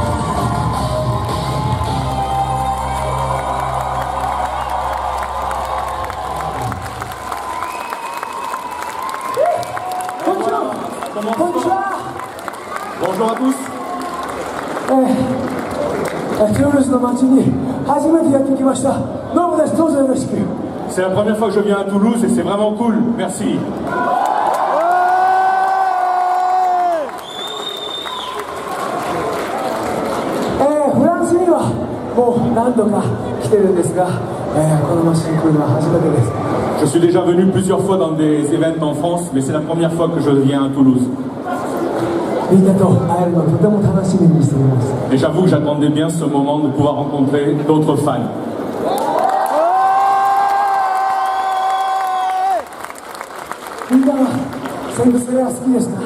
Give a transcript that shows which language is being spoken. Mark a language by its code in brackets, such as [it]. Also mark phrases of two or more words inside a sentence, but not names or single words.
[fr] Bonjour à tous. C'est la première fois que je viens à Toulouse et c'est vraiment cool. Merci. [ja] フランスにはもう何度か来てるんですが、この街に来るのは初めてです。 [fr] Je suis déjà venu plusieurs fois dans des événements en France, mais c'est la première fois que je viens à Toulouse. [ja] みんなと会えるのをとても楽しみにしています。 [fr] Et j'avoue que j'attendais bien ce moment de pouvoir rencontrer d'autres fans. [ja] みんなはセンセイヤ好きですか？